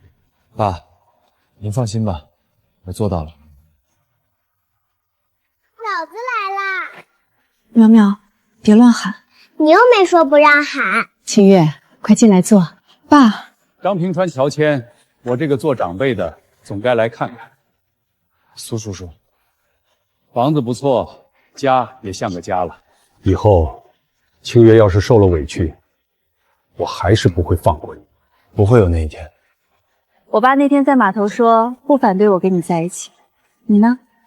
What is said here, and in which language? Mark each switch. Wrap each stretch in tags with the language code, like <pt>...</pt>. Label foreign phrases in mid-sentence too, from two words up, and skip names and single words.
<zh>爸，您放心吧，我做到了。嫂子來啦！苗苗，別亂喊。你又沒說不讓喊。清月，快進來坐。爸，張平川喬遷，我這個做長輩的總該來看看。蘇叔叔，房子不錯，家也像個家了。以後，清月要是受了委屈，我還是不會放過你。不會有那一天。我爸那天在碼頭說不反對我跟你在一起，你呢？</zh>